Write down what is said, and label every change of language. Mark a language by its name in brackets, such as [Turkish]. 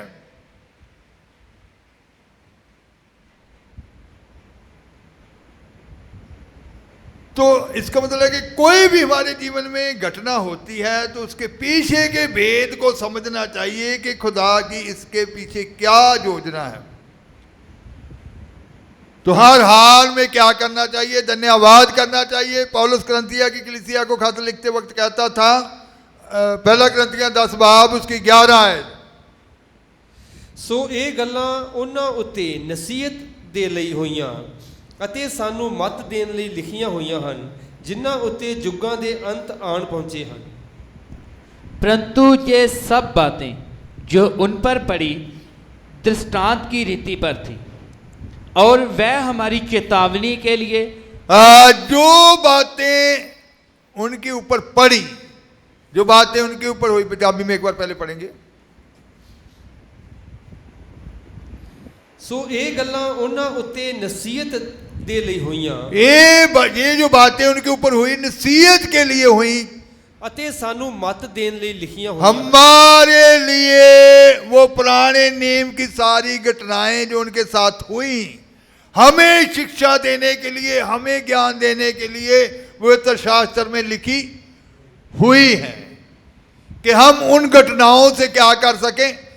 [Hindi] तो इसका मतलब है कि कोई भी हमारे जीवन में घटना होती है तो उसके पीछे के भेद को समझना चाहिए कि खुदा की इसके पीछे क्या योजना है। तो हर हाल में क्या करना चाहिए? धन्यवाद करना चाहिए। पौलुस करंथिया की कलीसिया को खत लिखते वक्त कहता था, पहला करंथिया 10 बाब उसकी 11 आयत, [Punjabi] ਸੋ ਇਹ ਗੱਲਾਂ ਉਹਨਾਂ ਉੱਤੇ ਨਸੀਹਤ ਦੇ ਲਈ ਹੋਈਆਂ ਅਤੇ ਸਾਨੂੰ ਮੱਤ ਦੇਣ ਲਈ ਲਿਖੀਆਂ ਹੋਈਆਂ ਹਨ, ਜਿਨ੍ਹਾਂ ਉੱਤੇ ਯੁੱਗਾਂ ਦੇ ਅੰਤ ਆਣ ਪਹੁੰਚੇ ਹਨ। [Hindi] परंतु ये सब बातें जो उन पर पड़ी दृष्टांत की रीति पर थी और वह हमारी चेतावनी के लिए जो बातें उनके ऊपर पड़ी, जो बातें उनके ऊपर हुई, पंजाबी में एक बार पहले पढ़ेंगे। [Punjabi] ਸੋ ਇਹ ਗੱਲਾਂ ਉਹਨਾਂ ਉੱਤੇ ਨਸੀਹਤ ਦੇ ਲਈ ਹੋਈਆਂ [Hindi] ये जो बातें उनके ऊपर हुई नसीहत के लिए हुई, [Punjabi] ਅਤੇ ਸਾਨੂੰ ਮੱਤ ਦੇਣ ਲਈ ਲਿਖੀਆਂ ਹੋਈਆਂ। [Hindi] हमारे लिए वो पुराने नियम की सारी घटनाएं जो उनके साथ हुई, हमें शिक्षा देने के लिए, हमें ज्ञान देने के लिए पवित्र शास्त्र में लिखी हुई है कि हम उन घटनाओं से क्या कर सकें?